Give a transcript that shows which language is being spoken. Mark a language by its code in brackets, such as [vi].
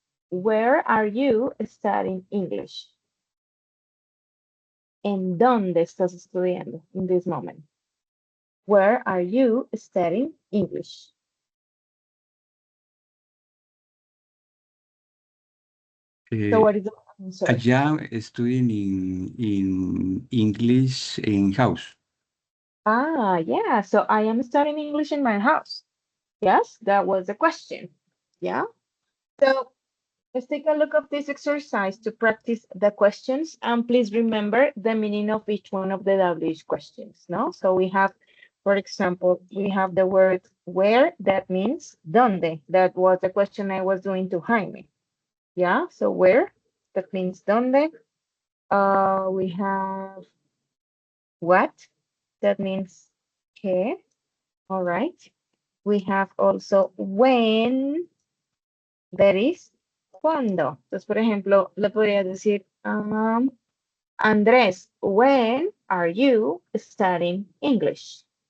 [en] Where are you studying English? [es] ¿En dónde estás estudiando [en] in this moment? Where are you studying English? So what is the answer? I am studying in English in house. Ah, yeah. So I am studying English in my house. Yes, that was the question. Yeah. So let's take a look of this exercise to practice the questions. And please remember the meaning of each one of the WH questions, no? So we have, for example, we have the word where, that means donde. That was the question I was doing to Jaime. Yeah, so where, that means donde. We have what, that means que. All right. We have also when, that is cuando. [es] Entonces, por ejemplo, le podría decir, Andrés, [en] when are you studying English?